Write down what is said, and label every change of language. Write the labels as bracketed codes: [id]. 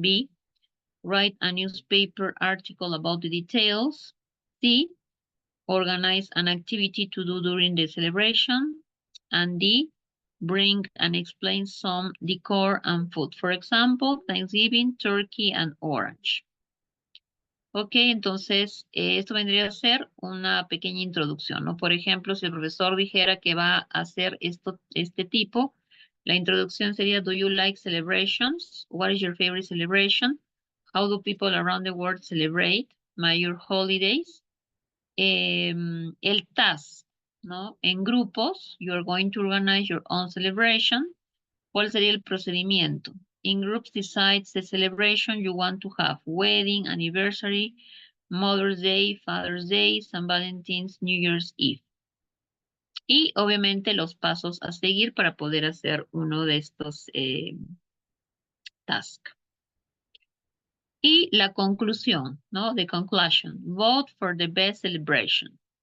[en] B, write a newspaper article about the details. C, organize an activity to do during the celebration. And D, bring and explain some decor and food. For example, Thanksgiving, turkey, and orange. [es] Ok, entonces esto vendría a ser una pequeña introducción, ¿no? Por ejemplo, si el profesor dijera que va a hacer este tipo, la introducción sería, [en] do you like celebrations? What is your favorite celebration? How do people around the world celebrate major holidays? El task, ¿no? [es] En grupos, [en] you are going to organize your own celebration. [es] ¿Cuál sería el procedimiento? [en] In groups decides the celebration you want to have. Wedding, anniversary, Mother's Day, Father's Day, San Valentín, New Year's Eve. [es] Y obviamente los pasos a seguir para poder hacer uno de estos tasks. Y la conclusión, ¿no? [en] The conclusion. Vote for the best celebration.